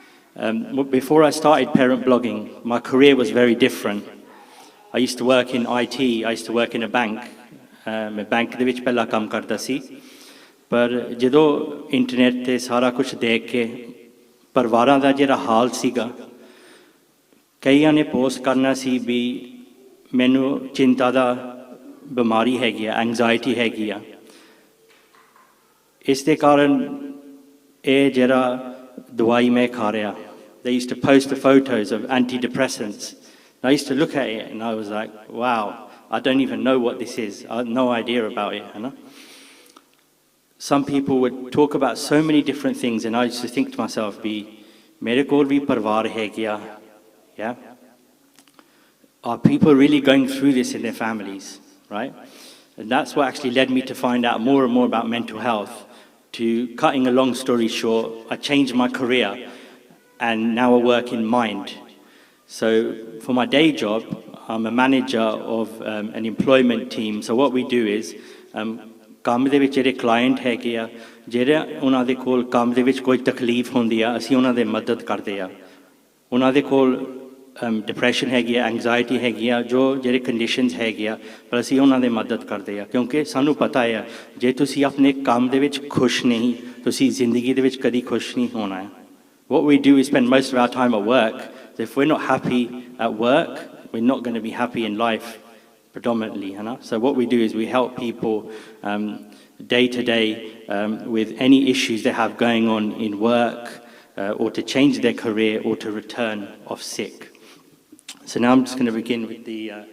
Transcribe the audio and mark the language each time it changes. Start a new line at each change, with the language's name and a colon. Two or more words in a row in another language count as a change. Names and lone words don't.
English: Before I started parent blogging, my career was very different. I used to work in IT, I used to work in a bank.
Punjabi: मैं बैंक ਦੇ ਵਿੱਚ ਪਹਿਲਾਂ ਕੰਮ ਕਰਦਾ ਸੀ ਪਰ ਜਦੋਂ ਇੰਟਰਨੈਟ ਤੇ ਸਾਰਾ ਕੁਝ ਦੇਖ ਕੇ ਪਰਿਵਾਰਾਂ ਦਾ ਜਿਹੜਾ ਹਾਲ ਸੀਗਾ ਕਈਆਂ ਨੇ ਪੋਸਟ ਕਰਨਾ ਸੀ ਵੀ ਮੈਨੂੰ ਚਿੰਤਾ ਦਾ ਬਿਮਾਰੀ ਹੈਗੀ ਆ ਐਂਗਜ਼ਾਇਟੀ ਹੈਗੀ ਆ ਇਸ ਦੇ ਕਾਰਨ ਇਹ ਜਿਹੜਾ ਦਵਾਈ ਮੈਂ ਖਾ ਰਿਹਾ
English: they used to post the photos of antidepressants and I used to look at it and I was like wow I don't even know what this is I had no idea about it you know? Some people would talk about so many different things and I used to think to myself be
Punjabi: ਮੇਰੇ ਕੋਲ ਭੀ ਪਰਵਾਰ ਹੈ ਕਿਆ
English: yeah are people really going through this in their families right and that's what actually led me to find out more and more about mental health to cutting a long story short I changed my career and now I work in mind so for my day job I'm a manager of an employment team so what we do is
Punjabi: ਕੰਮ ਦੇ ਵਿੱਚ ਜਿਹੜੇ ਕਲਾਇੰਟ ਹੈਗੇ ਆ ਜਿਹੜੇ ਉਹਨਾਂ ਦੇ ਕੋਲ ਕੰਮ ਦੇ ਵਿੱਚ ਕੋਈ ਤਕਲੀਫ ਹੁੰਦੀ ਆ ਅਸੀਂ ਉਹਨਾਂ ਦੇ ਮਦਦ ਕਰਦੇ ਆ ਉਹਨਾਂ ਦੇ ਕੋਲ ਡਿਪਰੈਸ਼ਨ ਹੈਗੀ ਆ ਐਂਗਜ਼ਾਇਟੀ ਹੈਗੀ ਆ ਜੋ ਜਿਹੜੇ ਕੰਡੀਸ਼ਨਸ ਹੈਗੇ ਆ ਪਰ ਅਸੀਂ ਉਹਨਾਂ ਦੇ ਮਦਦ ਕਰਦੇ ਆ ਕਿਉਂਕਿ ਸਾਨੂੰ ਪਤਾ ਹੈ ਜੇ ਤੁਸੀਂ ਆਪਣੇ ਕੰਮ ਦੇ ਵਿੱਚ ਖੁਸ਼ ਨਹੀਂ ਤੁਸੀਂ ਜ਼ਿੰਦਗੀ ਦੇ ਵਿੱਚ ਕਦੀ ਖੁਸ਼ ਨਹੀਂ ਹੋਣਾ ਹੈ
English: what we do is spend most of our time at work so if we're not happy at work we're not going to be happy in life predominantly you know? So what we do is we help people day to day with any issues they have going on in work or to change their career or to return off sick so now I'm just going to begin with the